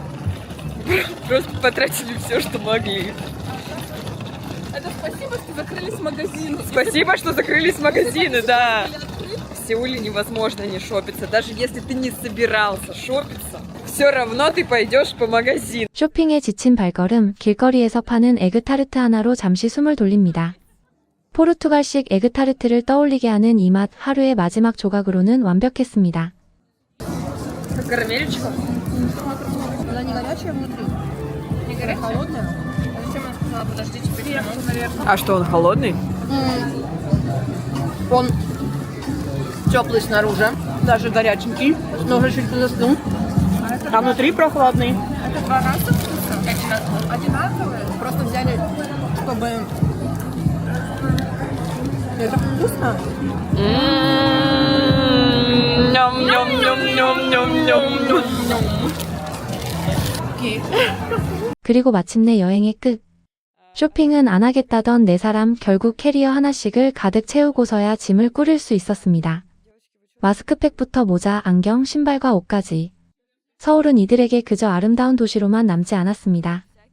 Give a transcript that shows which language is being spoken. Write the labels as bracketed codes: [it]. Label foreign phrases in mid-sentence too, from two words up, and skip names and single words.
[ru] Просто потратили все, что могли. Это спасибо, что закрылись магазины. Спасибо, что закрылись магазины, да. В Сеуле невозможно не шопиться. Даже если ты не собирался шопиться, все равно ты пойдешь по магазину. [ko] 쇼핑에 지친 발걸음, 길거리에서 파는 에그타르트 하나로 잠시 숨을 돌립니다. 포르투갈식 에그타르트를 떠올리게 하는 이 맛, 하루의 마지막 조각으로는 완벽했습니다. [ru] Карамелечка. Она не горячая внутри. Не горячая? Холодная. А зачем она сказала, подождите, перейдем, наверное? А что, он холодный? Он теплый снаружи, даже горяченький, но уже чуть застыл. А внутри прохладный. Это два раза вкуса? Одинаковые? Просто взяли, чтобы... Это вкусно. Ням-ням-ням-ням-ням-ням. [ko] 그리고 마침내 여행의 끝. 쇼핑은 안 하겠다던 네 사람 결국 캐리어 하나씩을 가득 채우고서야 짐을 꾸릴 수 있었습니다. 마스크팩부터 모자, 안경, 신발과 옷까지. 서울은 이들에게 그저 아름다운 도시로만 남지 않았습니다.